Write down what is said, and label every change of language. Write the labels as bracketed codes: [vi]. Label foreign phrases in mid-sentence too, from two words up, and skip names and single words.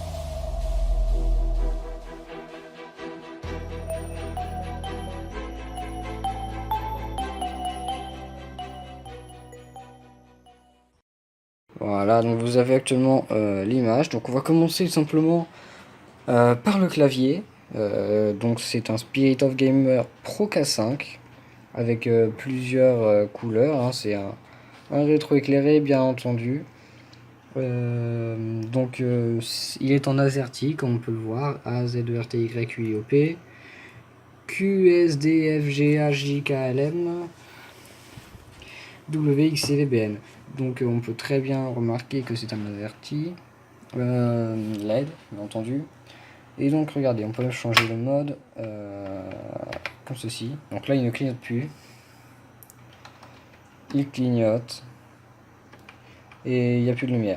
[fr] Voilà, donc vous avez actuellement l'image, donc on va commencer tout simplement par le clavier. Donc c'est un Spirit of Gamer Pro K5 avec plusieurs couleurs, hein. C'est un rétro éclairé bien entendu. Il est en AZERTY comme on peut le voir, A Z E R T Y U I O P, Q S D F G H J K L M W X C V B N. Donc on peut très bien remarquer que c'est un AZERTY LED bien entendu. Et donc regardez, on peut changer le mode comme ceci. Donc là il ne clignote plus, il clignote et il n'y a plus de lumière.